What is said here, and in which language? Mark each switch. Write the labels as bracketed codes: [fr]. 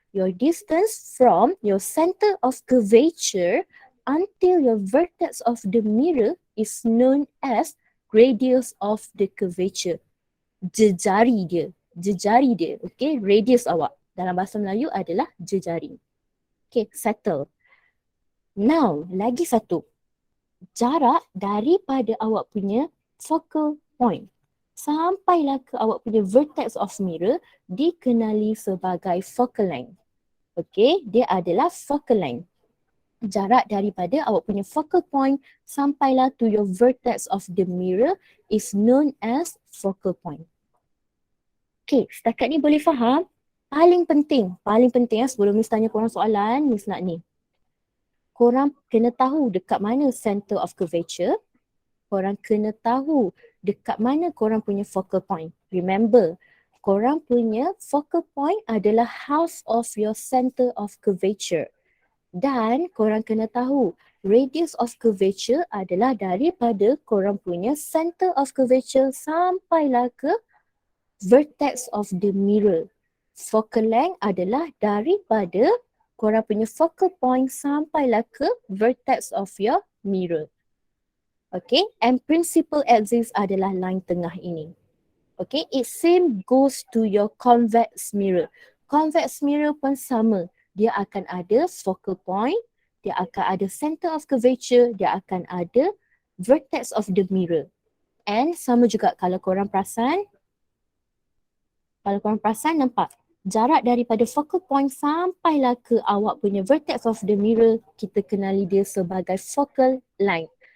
[en] Your distance from your center of curvature until your vertex of the mirror is known as radius of the curvature. [ms] Jejari dia, okay, radius awak. Dalam bahasa Melayu adalah jejari. [en] Okay, settle. Now, [ms] lagi satu. Jarak daripada awak punya focal point sampailah ke awak punya vertex of mirror dikenali sebagai focal length. Okay, dia adalah focal length. Jarak daripada awak punya [en] focal point [ms] sampailah [en] to your vertex of the mirror is known as focal point. [ms] Okay, setakat ni boleh faham? Paling penting sebelum Miss tanya korang soalan, Miss nak ni. Korang kena tahu dekat mana center of curvature. Korang kena tahu dekat mana korang punya focal point. [en] Remember, [ms] korang punya [en] focal point [ms] adalah [en] half of your center of curvature. [ms] Dan korang kena tahu Radius of curvature adalah daripada korang punya center of curvature sampailah ke vertex of the mirror. Focal length adalah daripada korang punya focal point sampailah ke vertex of your mirror. Okay, and principal axis adalah line tengah ini. [en] Okay, it same goes to your convex mirror. [ms] Convex mirror pun sama. Dia akan ada focal point, dia akan ada center of curvature, dia akan ada vertex of the mirror. And sama juga kalau korang perasan nampak jarak daripada focal point sampailah ke awak punya vertex of the mirror, kita kenali dia sebagai focal length.